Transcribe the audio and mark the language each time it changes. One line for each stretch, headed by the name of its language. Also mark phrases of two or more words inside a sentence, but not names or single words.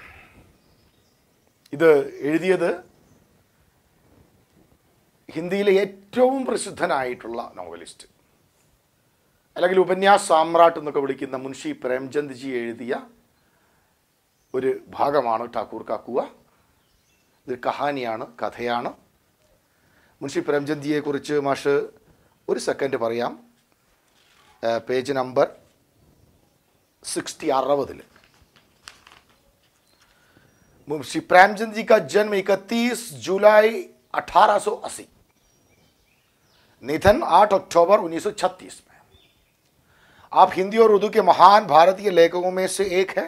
Malayalam: ഇത് എഴുതിയത് ഹിന്ദിയിലെ ഏറ്റവും പ്രസിദ്ധനായിട്ടുള്ള നോവലിസ്റ്റ്, അല്ലെങ്കിൽ
Hindi: उपन्यास सम्राट
Malayalam: എന്നൊക്കെ വിളിക്കുന്ന മുൻഷി പ്രേംചന്ദ് ജി എഴുതിയ ഒരു ഭാഗമാണ് ഠാക്കൂർ കാ കുആ. ഇത് കഹാനിയാണ്, കഥയാണ്. മുൻഷി പ്രേംചന്ദ് ജിയെക്കുറിച്ച് മാഷ് ഒരു സെക്കൻഡ് പറയാം. പേജ് നമ്പർ 60.
Hindi: मुंशी प्रेमचंद जी का जन्म 31 जुलाई 1880, निधन 8 अक्टूबर 1936 में. आप हिंदी और उर्दू के महान भारतीय लेखकों में से एक हैं.